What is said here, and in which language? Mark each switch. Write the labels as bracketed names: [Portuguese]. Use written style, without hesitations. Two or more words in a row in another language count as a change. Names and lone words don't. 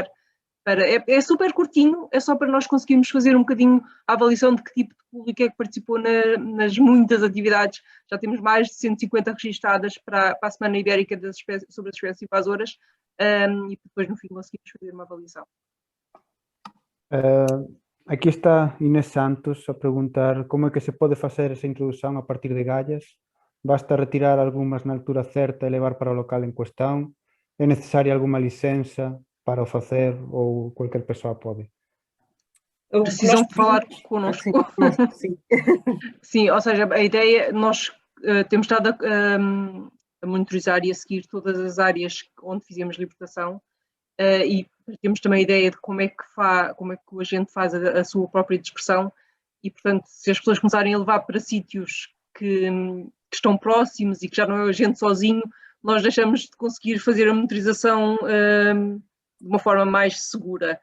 [Portuguese] É super curtinho, é só para nós conseguirmos fazer um bocadinho a avaliação de que tipo de público é que participou nas muitas atividades. Já temos mais de 150 registadas para a Semana Ibérica sobre as espécies invasoras e depois no fim conseguimos fazer uma avaliação. [Galician] Aquí está Inés Santos a preguntar como é que se pode facer esa introdución a partir de gallas. Basta retirar algunhas na altura certa e levar para o local en cuestión? É necesaria algunha licenza para o facer ou cualquier persoa pode? [Portuguese] precisam falar connosco. Sim. Sim, ou seja, a ideia, nós temos estado a monitorizar e a seguir todas as áreas onde fizemos libertação e temos também a ideia de como é que o agente faz a sua própria dispersão e, portanto, se as pessoas começarem a levar para sítios que estão próximos e que já não é o agente sozinho, nós deixamos de conseguir fazer a monitorização de uma forma mais segura.